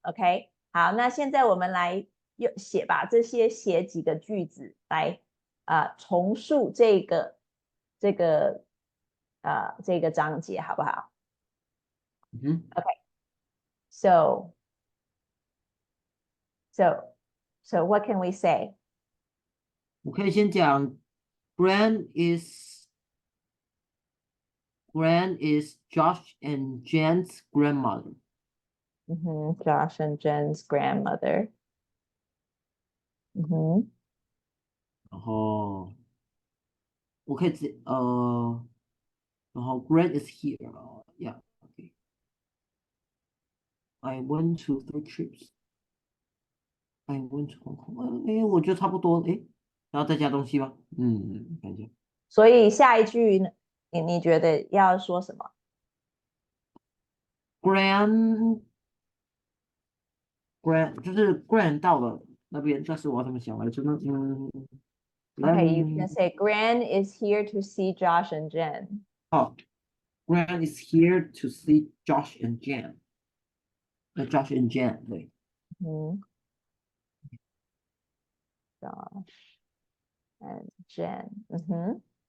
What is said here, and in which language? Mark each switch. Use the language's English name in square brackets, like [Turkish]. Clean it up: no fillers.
[Chinese] OK， 好，那现在我们来把这些写几个句子来重述这个章节，好不好？OK， [English] so what can we say? [Chinese] 我可以先讲 [English] Gran is Josh and Jen's grandmother. Josh and Jen's grandmother. [Chinese] 然后我可以然后 [English] Gran is here. Yeah, okay. I went to 3 trips. I went to Hong Kong. [Chinese] 我觉得差不多。然后再加东西吧。看一下。所以下一句你觉得要说什么？ Gran 就是 Gran 到了那边，但是我要怎么想来着呢 [English] Okay, you can say Gran is here to see Josh and Jen. Gran is here to see Josh and Jen. [Chinese] Josh and Jen 对。 [English] Josh and Jen.